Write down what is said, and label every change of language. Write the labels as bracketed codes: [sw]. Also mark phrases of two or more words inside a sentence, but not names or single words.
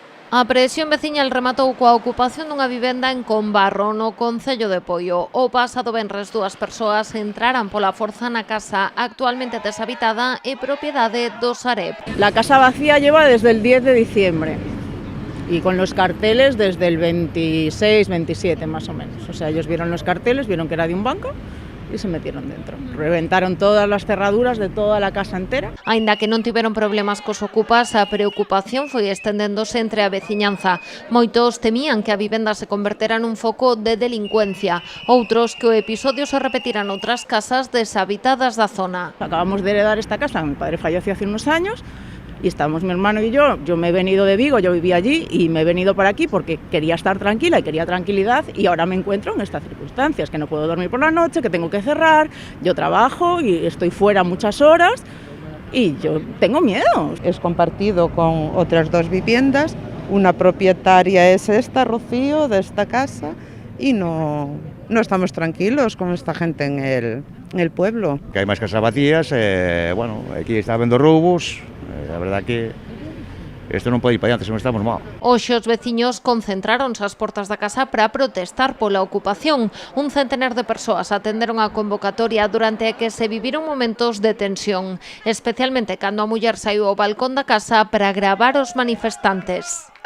[gl] A presión veciñal rematou coa ocupación dunha vivenda en Combarro, no concello de Poio. O pasado venres dúas persoas entraran pola forza na casa actualmente deshabitada e propiedade do Sareb. [es] La casa vacía lleva desde el 10 de diciembre y con los carteles desde el 26, 27 más o menos. O sea, ellos vieron los carteles, vieron que era de un banco y se metieron dentro. Reventaron todas las cerraduras de toda la casa entera. [gl] Aínda que non tiveron problemas cos ocupas, a preocupación foi estendéndose entre a veciñanza. Moitos temían que a vivenda se convertera nun foco de delincuencia. Outros que o episodio se repetira noutras casas deshabitadas da zona. [es] Acabamos de heredar esta casa, mi padre falleció hace unos años y estamos mi hermano y yo me he venido de Vigo, yo vivía allí y me he venido por aquí porque quería estar tranquila y quería tranquilidad y ahora me encuentro en estas circunstancias, que no puedo dormir por la noche, que tengo que cerrar, yo trabajo y estoy fuera muchas horas y yo tengo miedo. Es compartido con otras dos viviendas, una propietaria es esta, Rocío, de esta casa y no estamos tranquilos con esta gente en el pueblo. [gl] Que hai máis casas vacías, bueno, aquí está habendo roubos, a verdade que isto non pode ir para diante, senón estamos mal. Hoxe os veciños concentráronse ás portas da casa para protestar pola ocupación. Un centenar de persoas atenderon a convocatoria durante a que se viviron momentos de tensión, especialmente cando a muller saiu ao balcón da casa para gravar os manifestantes.